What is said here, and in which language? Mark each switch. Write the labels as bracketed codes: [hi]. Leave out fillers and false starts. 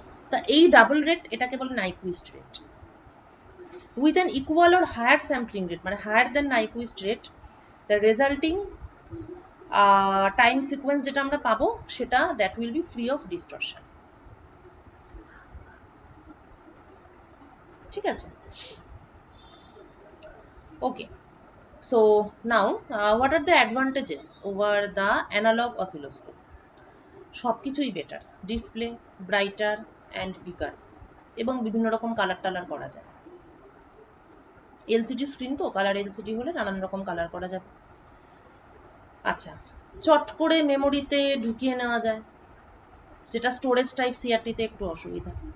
[bn] তা এই double rate, এটাকে বলে নাইকুইস্ট rate. [en] with an equal or higher sampling rate, মানে higher than Nyquist rate, the resulting time sequence [bn] যেটা আমরা পাবো, সেটা [en] That will be free of distortion, ঠিক আছে। Okay, so now what are the advantages over the analog oscilloscope? [bn] সবকিছুই better, [en] display brighter and bigger, [bn] এবং বিভিন্ন রকম কালার টালার করা যায়, এলসিডি স্ক্রিন তো, কালার এলসিডি হলে নানান রকম কালার করা যাবে। আচ্ছা, চট করে মেমোরিতে ঢুকিয়ে নেওয়া যায়, যেটা স্টোরেজ টাইপ সিআরটিতে একটু অসুবিধা।